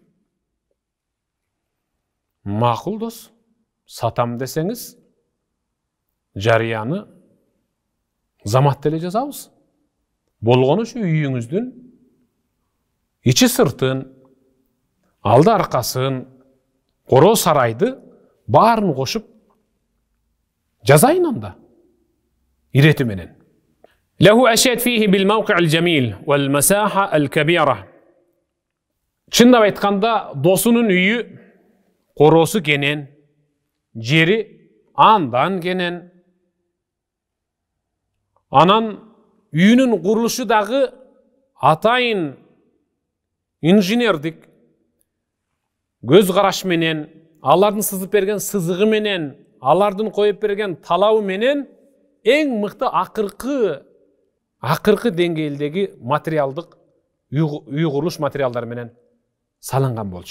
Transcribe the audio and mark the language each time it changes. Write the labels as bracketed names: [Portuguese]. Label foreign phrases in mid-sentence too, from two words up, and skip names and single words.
[Kyrgyz] Макул дос, сатам десеңиз, жарыяны замат эле жазабыз. Болгону ушу үйүңүздүн ичи сыртын, алды аркасын, коро сарайды баарын кошуп жазайын анда. Ирети менен. [Arabic] له أشياء فيه بالموقع الجميل والمساحة الكبيرة. [Kyrgyz] Чындап айтканда, досунун үйү коросу кенен, жери андан кенен. Анан үйүнүн курулушу дагы атайын инженердик көз караш менен, алардын сызып берген сызыгы менен, алардын коюп берген талабы менен эң мыкты акыркы деңгээлдеги материалдык үй курулуш материалдары менен салынган болчу.